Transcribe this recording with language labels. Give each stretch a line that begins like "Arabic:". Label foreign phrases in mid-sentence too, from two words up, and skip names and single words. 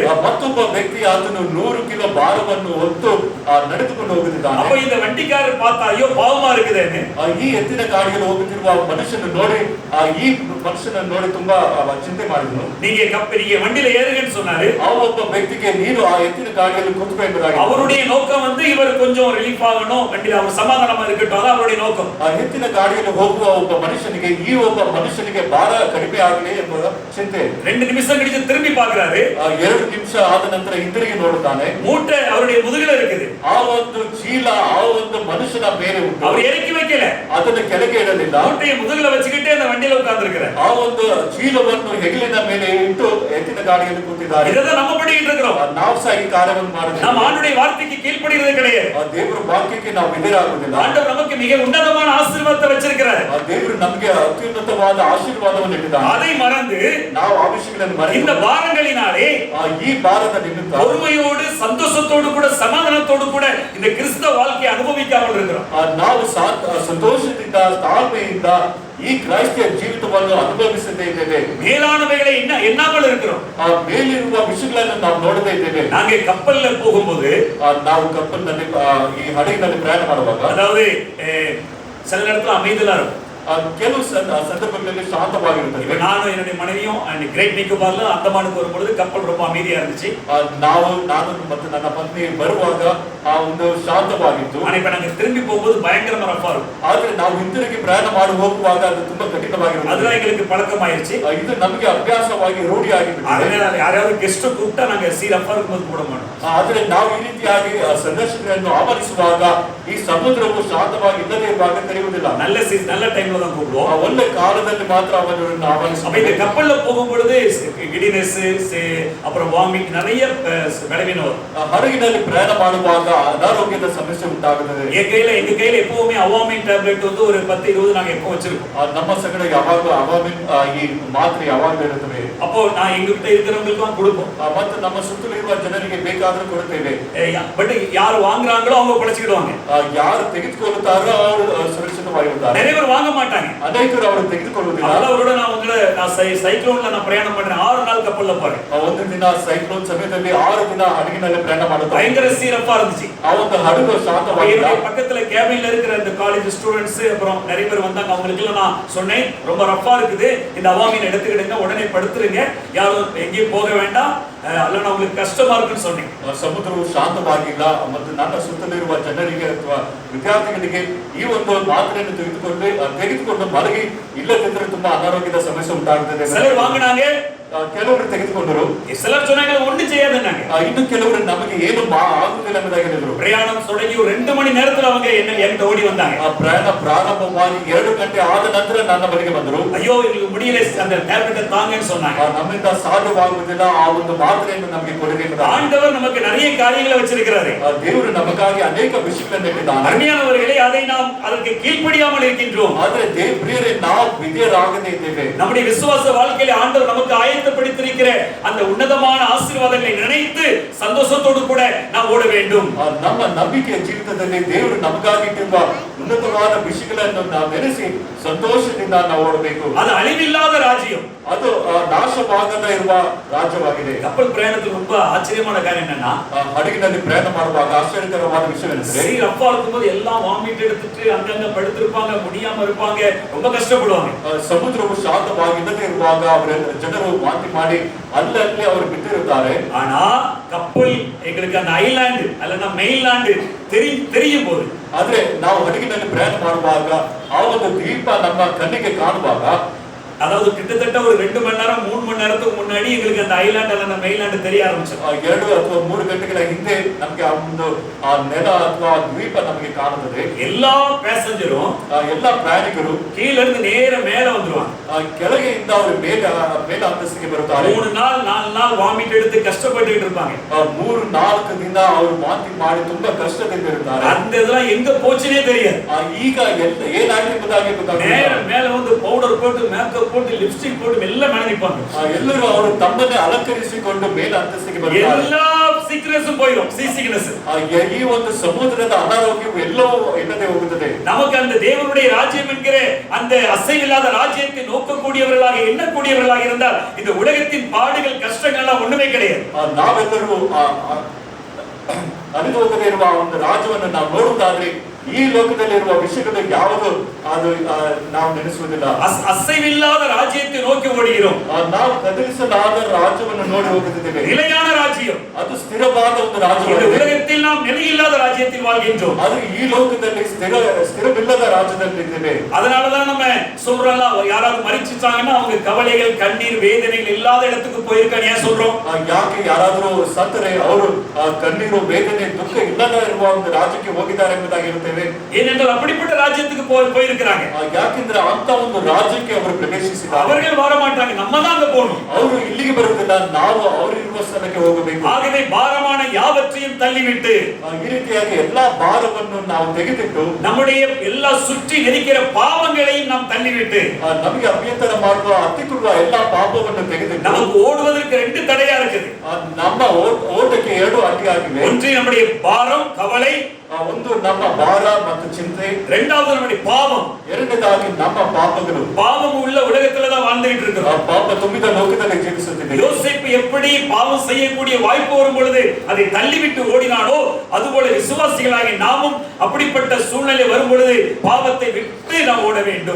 Kannada: ಮತ್ತೊಬ್ಬ ವ್ಯಕ್ತಿ ಆತನು 100 ಕಿಲೋ ಭಾರವನ್ನು ಹೊತ್ತು ನಡೆದುಕೊಂಡು ಹೋಗುತ್ತಿದ್ದಾನೆ.
Tamil: அப்ப இந்த வண்டிக்காரர் பார்த்தா, ஐயோ பாவமா இருக்குதுன்னு.
Kannada: ಈ ಎತ್ತಿನ ಗಾಡಿಯಲ್ಲಿ ಹೋಗುತ್ತಿರುವ ಮನುಷ್ಯನ ನೋಡಿ ಈ ಮನುಷ್ಯನನ್ನು ನೋಡಿ ತುಂಬಾ ಚಿಂತೆ ಮಾಡಿದನು.
Tamil: நீங்க வண்டியில ஏறுங்கன்னு சொன்னாரு.
Kannada: ಆ ಒಬ್ಬ ವ್ಯಕ್ತಿಗೆ ನೀನು ಆ ಎತ್ತಿನ ಗಾಡಿಯಲ್ಲಿ ಕೂತ್ಕೋ ಎಂಬುದಾಗಿ.
Tamil: அவருடைய நோக்கம் இவர் கொஞ்சம் ரிலீಫ್ ஆகணும், வண்டியில அவர் சமாதானமா இருக்கட்டும், அதான் அவருடைய நோக்கம்.
Kannada: ಆ ಎತ್ತಿನ ಗಾಡಿಯಲ್ಲಿ ಹೋಗುವ ಒಬ್ಬ ಮನುಷ್ಯನಿಗೆ ಈ ಒಬ್ಬ ಮನುಷ್ಯನಿಗೆ ಭಾರ ಕಡಿಮೆ ಆಗಲಿ ಎಂಬ ಚಿಂತೆ.
Tamil: 2 நிமிஷம் கழிச்சு திரும்பಿ பார்க்கறாரு.
Kannada: 2 ನಿಮಿಷ ಆದ ನಂತರ ಹಿಂದಿರುಗಿ ನೋಡುತ್ತಾನೆ.
Tamil: மூட்டை அவருடைய முதுகுல இருக்குது.
Kannada: ಆ ಒಂದು ಚೀಲ ಆ ಒಂದು ಮನುಷ್ಯನ ಮೇಲೆ ಉಂಟು.
Tamil: அவர் இறக்கி வைக்கல.
Kannada: ಅದನ್ನು ಕೆಳಗೆ ಇಡಲಿಲ್ಲ.
Tamil: மூட்டையை முதுகுல வச்சுக்கிட்டே அந்த வண்டியில உட்கார்ந்திருக்கிறார்.
Kannada: ಆ ಒಂದು ಚೀಲವನ್ನು ಹೆಗಲಿನ ಮೇಲೆ ಇಟ್ಟು ಎತ್ತಿನ ಗಾಡಿಯಲ್ಲಿ ಕೂತಿದ್ದಾರೆ.
Tamil: ಇದನ್ನ நம்ம பண்ணிட்டு இருக்கிறோம்.
Kannada: ನಾವು ಸಹ ಈ ಕಾರ್ಯವನ್ನು ಮಾಡುತ್ತೇವೆ.
Tamil: நம்ம ஆண்டவருடைய வார்த்தைக்கு கீழ்ப்படிறது கிடையாது.
Kannada: ಆ ದೇವರ ವಾಕ್ಯಕ್ಕೆ ನಾವು ವಿಧೇಯರಾಗುವುದಿಲ್ಲ.
Tamil: ஆண்டவர் நமக்கு மிக உன்னதமான ஆசீர்வாதத்தை வச்சிருக்கிறார்.
Kannada: ಆ ದೇವರು ನಮಗೆ ಅತ್ಯುನ್ನತವಾದ ಆಶೀರ್ವಾದವನ್ನು ನೀಡಿದ್ದಾನೆ.
Tamil: அதை மறந்து
Kannada: ನಾವು ಆ ವಿಷಯಗಳನ್ನು ಮರೆತು
Tamil: இந்த பாரங்களினாலே
Kannada: ಈ ಭಾರದ ನಿಮಿತ್ತ
Tamil: பொறுமையோடு, சந்தோஷத்தோடு கூட, சமாதானத்தோடு கூட இந்த கிறிஸ்தவ வாழ்க்கையை அனுபவிக்காமல் இருக்கிறோம்.
Kannada: ನಾವು ಸಂತೋಷದಿಂದ, ತಾಳ್ಮೆಯಿಂದ ಈ ಕ್ರೈಸ್ತ ಜೀವಿತವನ್ನು ಅನುಭವಿಸದೇ ಇದ್ದೇವೆ.
Tamil: மேலானவைகளை எண்ணாமல் இருக்கிறோம்.
Kannada: ಆ ಮೇಲಿರುವ ವಿಷಯಗಳನ್ನು ನಾವು ನೋಡದೇ ಇದ್ದೇವೆ.
Tamil: நாங்க கப்பல்ல போகும்போது,
Kannada: ನಾವು ಕಪ್ಪಲ್ನಲ್ಲಿ ಈ ಹಡಗಿನಲ್ಲಿ ಪ್ರಯಾಣ ಮಾಡುವಾಗ,
Tamil: அதாவது சில நேரத்துல அமைதலா இருக்கும்.
Kannada: ಕೆಲವು ಸಂದರ್ಭಗಳಲ್ಲಿ ಶಾಂತವಾಗಿರುತ್ತದೆ.
Tamil: இப்ப நானும் என்னுடைய மனைவியும் கிரேட் நிக்கோபார்ல அந்தமானுக்கு வரும்பொழுது கப்பல் ரொம்ப அமைதியா இருந்துச்சு.
Kannada: ನಾನು ಮತ್ತು ನನ್ನ ಪತ್ನಿ ಬರುವಾಗ ಆ ಒಂದು ಶಾಂತವಾಗಿತ್ತು.
Tamil: ஆனா இப்ப நாங்க திரும்பி போகும்போது பயங்கரமா ரஃபா இருக்கும்.
Kannada: ಆದ್ರೆ ನಾವು ಹಿಂತಿರುಗಿ ಪ್ರಯಾಣ ಮಾಡಿ ಹೋಗುವಾಗ ಅದು ತುಂಬಾ ಕಠಿಣವಾಗಿರುತ್ತದೆ.
Tamil: அதுதான் எங்களுக்கு பழக்கமாயிருச்சு.
Kannada: ಇದು ನಮಗೆ ಅಭ್ಯಾಸವಾಗಿ ರೂಢಿಯಾಗಿಬಿಟ್ಟಿದೆ.
Tamil: அதனால யாராவது கெஸ்ட் கூப்பிட்டா நாங்க ரஃபா இருக்கும்போது போட மாட்டோம்.
Kannada: ಆದ್ರೆ ನಾವು ಈ ರೀತಿಯಾಗಿ ಸಂದರ್ಶಕರನ್ನು ಆಹ್ವಾನಿಸುವಾಗ ಈ ಸಮುದ್ರವು ಶಾಂತವಾಗಿ ಇಲ್ಲದೆ ಇರುವಾಗ ಕರೆಯುವುದಿಲ್ಲ.
Tamil: நல்ல டைம்ல தான் கூப்பிடுவோம்.
Kannada: ಒಳ್ಳೆ ಕಾಲದಲ್ಲಿ ಮಾತ್ರ ಅವರನ್ನು ಆಹ್ವಾನಿಸುತ್ತೇವೆ.
Tamil: அப்ப இந்த கப்பல்ல போகும் பொழுது கிடினஸ் அப்புறம் வாமிட் நிறைய விளைவின வரும்.
Kannada: ಹಡಗಿನಲ್ಲಿ ಪ್ರಯಾಣ ಮಾಡುವಾಗ ಅನಾರೋಗ್ಯದ ಸಮಸ್ಯೆ ಉಂಟಾಗುತ್ತದೆ.
Tamil: எங்க கையில எப்பவுமே அவாமின் டேப்லெட் வந்து ஒரு 10-20 நாங்க எப்போ வச்சிருக்கோம்.
Kannada: ನಮ್ಮ ಸಂಗಡ ಯಾವಾಗ ಅವಾಮಿನ್ ಈ ಮಾತ್ರೆ ಯಾವಾಗಲೂ ಇರುತ್ತವೆ.
Tamil: அப்போ நான் எங்க கிட்ட இருக்கிறவங்களுக்கு கொடுப்போம்.
Kannada: ಮತ್ತು ನಮ್ಮ ಸುತ್ತಲಿರುವ ಜನರಿಗೆ ಬೇಕಾದರೂ ಕೊಡುತ್ತೇವೆ.
Tamil: பட் யார் வாங்குறாங்களோ அவங்க பிழைச்சிடுவாங்க.
Kannada: ಯಾರು ತೆಗೆದುಕೊಳ್ಳುತ್ತಾರೋ ಅವರು ಸುರಕ್ಷಿತವಾಗಿರುತ್ತಾರೆ.
Tamil: நிறைய பேர் வாங்க மாட்டாங்க.
Kannada: ಅನೇಕರು ಅವರು ತೆಗೆದುಕೊಳ್ಳುವುದಿಲ್ಲ.
Tamil: அவரோட நான் சைக்ளோன்ல நான் பிரயாண பண்றேன். 6 நாள் கப்பல்ல போறேன்.
Kannada: ಒಂದು ದಿನ ಸೈಕ್ಲೋನ್ ಸಮಯದಲ್ಲಿ 6 ದಿನ ಹಡಗಿನಲ್ಲಿ ಪ್ರಯಾಣ ಮಾಡುತ್ತಾರೆ.
Tamil: பயங்கர சீரப்பா இருந்துச்சு.
Kannada: ಆ ಒಂದು ಹಡಗು ಶಾಂತವಾಗಿಲ್ಲ.
Tamil: பக்கத்துல கேபின்ல இருக்கிற அந்த
English: college students
Tamil: அப்புறம் நிறைய பேர் வந்தாங்க. அவங்களுக்கு எல்லாம் நான் சொன்னேன் ரொம்ப ரஃபா இருக்குது, இந்த அவாமின் எடுத்துக்கிடுங்க, உடனே படுத்துருங்க, யாரும் எங்கேயும் போக வேண்டாம், அல்லனா உங்களுக்கு கஷ்டமா இருக்குன்னு சொன்னேன்.
Kannada: ಸಮುದ್ರವು ಶಾಂತವಾಗಿಲ್ಲ ಮತ್ತು ನನ್ನ ಸುತ್ತಲಿರುವ ಜನರಿಗೆ ಅಥವಾ ವಿದ್ಯಾರ್ಥಿಗಳಿಗೆ ಈ ಒಂದು ಮಾತ್ರೆಯನ್ನು ತೆಗೆದುಕೊಂಡು ಮಲಗಿ ಇಲ್ಲದಿದ್ದರೆ ತುಂಬಾ ಅನಾರೋಗ್ಯದ ಸಮಸ್ಯೆ ಉಂಟಾಗುತ್ತದೆ.
Tamil: சிலர் வாங்குனாங்க,
Kannada: ಕೆಲವರು ತೆಗೆದುಕೊಂಡರು.
Tamil: சிலர் சொன்னாங்க ஒண்ணு செய்யாதுன்னாங்க.
Kannada: ಇನ್ನು ಕೆಲವರು ನಮಗೆ ಏನು ಆಗುವುದಿಲ್ಲ ಎಂಬುದಾಗಿ ಹೇಳಿದರು.
Tamil: பிரயாணம் தொடங்கி ஒரு 2 மணி நேரத்துல அவங்க என்கிட்ட ஓடி வந்தாங்க.
Kannada: ಪ್ರಯಾಣ ಪ್ರಾರಂಭವಾಗಿ 2 ಗಂಟೆ ಆದ ನಂತರ ನನ್ನ ಬಳಿಗೆ ಬಂದರು.
Tamil: ஐயோ எங்களுக்கு முடியல, அந்த டேப்லெட் தாங்கன்னு சொன்னாங்க.
Kannada: ನಮ್ಮಿಂದ ಸಾಧ್ಯವಾಗುವುದಿಲ್ಲ, ಆ ಒಂದು ಮಾತ್ರೆಯನ್ನು ನಮಗೆ ಕೊಡಲಿ ಎಂಬುದಾಗಿ.
Tamil: ஆண்டவர் நமக்கு நிறைய காரியங்களை வச்சிருக்கிறாரு.
Kannada: ದೇವರು ನಮಗಾಗಿ ಅನೇಕ ವಿಷಯಗಳನ್ನು ಇಟ್ಟಿದ್ದಾನೆ.
Tamil: அருமையானவர்களே, அதை நாம் அதற்கு கீழ்ப்படியாமல் இருக்கின்றோம்.
Kannada: ಆದರೆ ಪ್ರಿಯರೇ, ನಾವು ವಿಧೇಯರಾಗದೇ ಇದ್ದೇವೆ.
Tamil: நம்முடைய விசுவாச வாழ்க்கையில ஆண்டவர் நமக்கு ஆயத்தப்படுத்தியிருக்கிற அந்த உன்னதமான ஆசீர்வாதங்களை நினைத்து சந்தோஷத்தோடு கூட நாம் ஓட வேண்டும்.
Kannada: ನಮ್ಮ ನಂಬಿಕೆಯ ಜೀವಿತದಲ್ಲಿ ದೇವರು ನಮಗಾಗಿ ಇಟ್ಟಿರುವ ಉನ್ನತವಾದ ವಿಷಯಗಳನ್ನು ನಾವು ನೆನೆಸಿ ಸಂತೋಷದಿಂದ ನಾವು ಓಡಬೇಕು.
Tamil: அது அழிவில்லாத ராஜ்யம்.
Kannada: ಅದು ನಾಶವಾಗದ ಇರುವ ರಾಜ್ಯವಾಗಿದೆ.
Tamil: கப்பல் பிரயாணத்தில் ரொம்ப ஆச்சரியமான காரியம் என்னன்னா,
Kannada: ಹಡಗಿನಲ್ಲಿ ಪ್ರಯಾಣ ಮಾಡುವಾಗ ಆಶ್ಚರ್ಯಕರವಾದ ವಿಷಯವೆಂದರೆ,
Tamil: ரஃபா இருக்கும்போது எல்லாம் வாமிட் எடுத்துட்டு அங்கங்க படுத்திருப்பாங்க, முடியாம இருப்பாங்க, ரொம்ப கஷ்டப்படுவாங்க.
Kannada: ಸಮುದ್ರವು ಶಾಂತವಾಗಿಲ್ಲದೆ ಇರುವಾಗ ಅವರೆಲ್ಲ ಜನರು ವಾಂತಿ ಮಾಡಿ ಅಲ್ಲಲ್ಲಿ ಅವರು ಬಿದ್ದಿರುತ್ತಾರೆ.
Tamil: ஆனா கப்பல் எங்களுக்கு அந்த ஐலாண்டு அல்லனா மெயின்லாண்டு தெரியும் போது,
Kannada: ಆದ್ರೆ ನಾವು ಹಡಗಿನಲ್ಲಿ ಪ್ರಯಾಣ ಮಾಡುವಾಗ ಆ ಒಂದು ದ್ವೀಪ ನಮ್ಮ ಕಣ್ಣಿಗೆ ಕಾಣುವಾಗ,
Tamil: அதாவது கிட்டத்தட்ட ஒரு 2 மணி நேரம் 3 மணி நேரத்துக்கு முன்னாடி எங்களுக்கு அந்த ஐலாண்ட் அல்ல மெயின்லாண்ட் தெரிய ஆரம்பிச்சது.
Kannada: 2 ಅಥವಾ 3 ಗಂಟೆಗಳ ಹಿಂದೆ ನಮಗೆ ಆ ಒಂದು ಆ ನೆಲ ಅಥವಾ ದ್ವೀಪ ನಮಗೆ ಕಾಣುತ್ತದೆ.
Tamil: எல்லா பேசஞ்சரும்
Kannada: ಎಲ್ಲ ಪ್ರಯಾಣಿಕರು
Tamil: கீழ இருந்து நேர மேல வந்துருவாங்க.
Kannada: ಕೆಳಗೆಯಿಂದ ಅವರು ಮೇಲ ಅಂತಸ್ತಿಗೆ ಬರುತ್ತಾರೆ.
Tamil: 3 நாள் 4 நாள் வாமிட் எடுத்து கஷ்டப்பட்டுட்டு இருப்பாங்க.
Kannada: 3-4 ದಿನ ಅವರು ವಾಂತಿ ಮಾಡಿ ತುಂಬಾ ಕಷ್ಟದಿಂದ ಇರುತ್ತಾರೆ.
Tamil: அந்த இதெல்லாம் எங்க போச்சுனே தெரியாது.
Kannada: ಈಗ ಏನಾಗಿದೆ ಎಂಬುದಾಗಿ ಗೊತ್ತಾಗುತ್ತಿಲ್ಲ.
Tamil: நேர மேல வந்து பவுடர் போட்டு மேக்கப் போட்டு லிப்ஸ்டிக் போட்டு எல்லாம் நினைப்பாங்க.
Kannada: ಎಲ್ಲರೂ ಅವರು ತಮ್ಮನ್ನೇ ಅಲಂಕರಿಸಿಕೊಂಡು ಮೇಲ ಅಂತಸ್ತಿಗೆ ಬರ್ತಾರೆ.
Tamil: எல்லா ಸಿಕ್ನೆಸ್ஸும் போயிடும், சிக்னஸ்.
Kannada: ಈ ಒಂದು ಸಮುದ್ರದ ಅನಾರೋಗ್ಯವು ಎಲ್ಲವೂ ಇಲ್ಲದೆ ಹೋಗುತ್ತದೆ.
Tamil: நமக்கு அந்த தேவனுடைய ராஜ்யம் என்கிற அந்த அசைவில்லாத ராஜ்யத்தை நோக்கக்கூடியவர்களாக எண்ணக்கூடியவர்களாக இருந்தால் இந்த உலகத்தின் பாடுகள் கஷ்டங்கள் எல்லாம் ஒண்ணுமே கிடையாது.
Kannada: ನಾವೆಲ್ಲರೂ ಅರಿದು ಹೋಗದೇ ಇರುವ ಒಂದು ರಾಜ್ಯವನ್ನು ನಾವು ನೋಡುವುದಾದ್ರೆ ಈ ಲೋಕದಲ್ಲಿರುವ ವಿಷಯಗಳು ಯಾವುದು ಅದು ನಾವು ನೆನೆಸುವುದಿಲ್ಲ.
Tamil: அசைவில்லாத ராஜ்யத்தை நோக்கி ஓடுகிறோம்.
Kannada: ನಾವು ಕದಲಿಸಲಾದ ರಾಜ್ಯವನ್ನು ನೋಡಿ ಹೋಗುತ್ತಿದ್ದೇವೆ.
Tamil: நிலையான ராஜ்யம்,
Kannada: ಅದು ಸ್ಥಿರವಾದ ಒಂದು ರಾಜ್ಯ.
Tamil: இந்த உலகத்தில் நாம் நிலையில்லாத ராஜ்யத்தில் வாழ்கின்றோம்.
Kannada: ಅದು ಈ ಲೋಕದಲ್ಲಿ ಸ್ಥಿರವಿಲ್ಲದ ರಾಜ್ಯದಲ್ಲಿ ಇದ್ದೇವೆ.
Tamil: அதனாலதான் நம்ம சொல்றோம், யாராவது மரிச்சிட்டாங்கன்னா அவங்க கவலைகள் கண்ணீர் வேதனைகள் இல்லாத இடத்துக்கு போயிருக்காங்க ஏன் சொல்றோம்?
Kannada: ಯಾಕೆ ಯಾರಾದರೂ ಸತ್ತರೆ ಅವರು ಕಣ್ಣೀರು ವೇದನೆ ದುಃಖ ಇಲ್ಲದ ಇರುವ ಒಂದು ರಾಜ್ಯಕ್ಕೆ ಹೋಗಿದ್ದಾರೆ ಎಂಬುದಾಗಿರುತ್ತೇವೆ.
Tamil: ஏனென்றால் அப்படிப்பட்ட ராஜ்யத்துக்கு போயிருக்கிறாங்க.
Kannada: ಯಾಕೆಂದ್ರೆ ಅಂತ ಒಂದು ರಾಜ್ಯಕ್ಕೆ ಅವರು ಪ್ರವೇಶಿಸಿದ್ದಾರೆ.
Tamil: அவர்கள் வர மாட்டாங்க, நம்ம தான் அங்க போகணும்.
Kannada: ಅವರು ಇಲ್ಲಿಗೆ ಬರುವುದಿಲ್ಲ, ನಾವು ಅವರು ಇರುವ ಸ್ಥಳಕ್ಕೆ ಹೋಗಬೇಕು.
Tamil: ஆகவே பாரமான யாவற்றையும் தள்ளிவிட்டு
Kannada: ಈ ರೀತಿಯಾಗಿ ಎಲ್ಲಾ ಭಾರವನ್ನು ನಾವು ತೆಗೆದಿಟ್ಟು
Tamil: நம்முடைய எல்லா சுற்றி நெருக்கிற பாவங்களையும் நாம் தள்ளிவிட்டு
Kannada: ನಮಗೆ ಅಭ್ಯಂತರ ಮಾಡುವ ಅತ್ತಿಕೊಳ್ಳುವ ಎಲ್ಲಾ ಪಾಪವನ್ನು ತೆಗೆದಿಟ್ಟು
Tamil: நமக்கு ஓடுவதற்கு 2 தடையா இருக்குது.
Kannada: ನಮ್ಮ ಓಟಕ್ಕೆ 2 ಅಡ್ಡಿಯಾಗಿವೆ.
Tamil: ஒன்று நம்முடைய பாரம் கவலை,
Kannada: ಒಂದು ನಮ್ಮ ಭಾರ ಮತ್ತು ಚಿಂತೆ,
Tamil: இரண்டாவது நம்முடைய பாவம்,
Kannada: ಎರಡನೇದಾಗಿ ನಮ್ಮ ಪಾಪಗಳು.
Tamil: பாவம் உள்ள உலகத்துல தான் வாழ்ந்துட்டு இருக்கிறோம். ಪಾಪ ತುಂಬಿದ ಲೋಕದಲ್ಲಿ ಜೀವಿಸುತ್ತಿದ್ದೇವೆ. யோசேப்பு எப்படி பாவம் செய்யக்கூடிய வாய்ப்பு வரும் பொழுது அதை தள்ளிவிட்டு ஓடினானோ அதுபோல விசுவாசிகளாகி நாமும் அப்படிப்பட்ட சூழ்நிலை வரும் பொழுது பாவத்தை விட்டு நாம் ஓட வேண்டும்.